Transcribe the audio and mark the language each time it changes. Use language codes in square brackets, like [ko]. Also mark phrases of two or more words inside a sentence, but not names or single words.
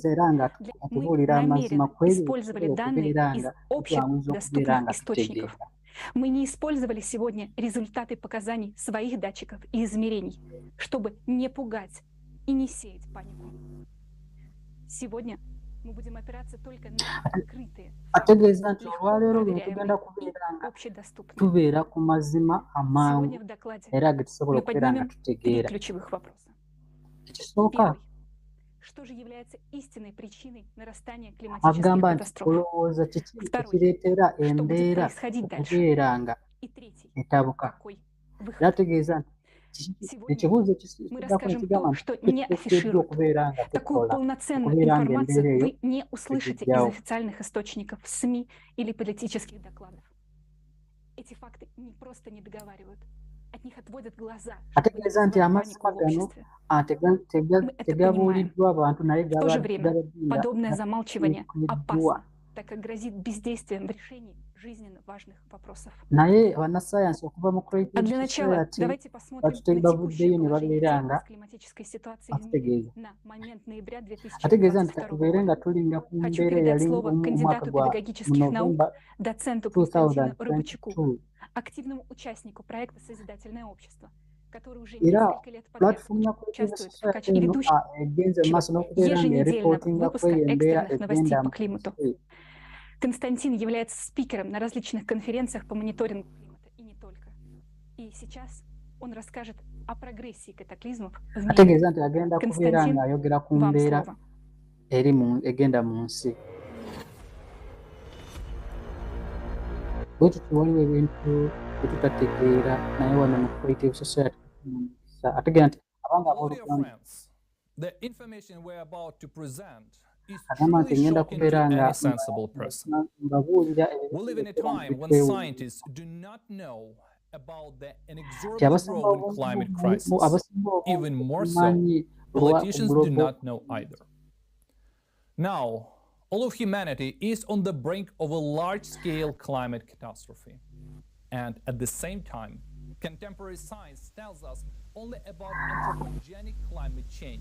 [ru] Мы намеренно использовали данные из общедоступных источников. Мы не использовали сегодня результаты показаний своих датчиков и измерений, чтобы не пугать и не сеять панику. Сегодня мы будем опираться только на открытые, [lg] tubeera ku mazima amangu era ge tusobola okubeera nga tutegeera. Ekisooka agamba nti olowooza kiki ekireetera embeera okubeera nga etabuka. Era ategeeza nti ekibuuzo ekiddako ne kigamba nti tekiteekeddwa okubeera nga tukola okubeera ng'embeera eyo tekijjawo. [ru] Эти факты не просто не договаривают, от них отводят глаза. [lg] Ategeeza nti amazima gano tegabuuliddwa abantu naye [ru] В то же время подобное замалчивание опасно, так как грозит бездействием в решении жизненно важных вопросов. [lg] Naye bannasaayansi okuva mu [ru] А для начала давайте посмотрим на текущее положение климатической ситуации в мире на момент ноября 2022 года. Хочу передать слово кандидату педагогических наук, доценту Константину Рыбачуку, активному участнику проекта «Созидательное общество», который уже несколько лет подряд участвует в качестве ведущего еженедельного выпуска экстренных новостей по климату. Константин является спикером на различных конференциях по мониторингу климата и не только. И сейчас он расскажет о прогрессии катаклизмов в мире. Константин, вам слово. [lg] Egenda mu nsi. Bwetyo waliwo ebintu byetutategeera naye wano mu creative society ategeera nti abanga abooluganda agamba nti ngenda kubeera nga mbabuulira nti abasinga obumanyi [en] politicians do not know either. Now, all of humanity is on the brink of a large-scale climate catastrophe. And at the same time, contemporary science tells us only about anthropogenic climate change.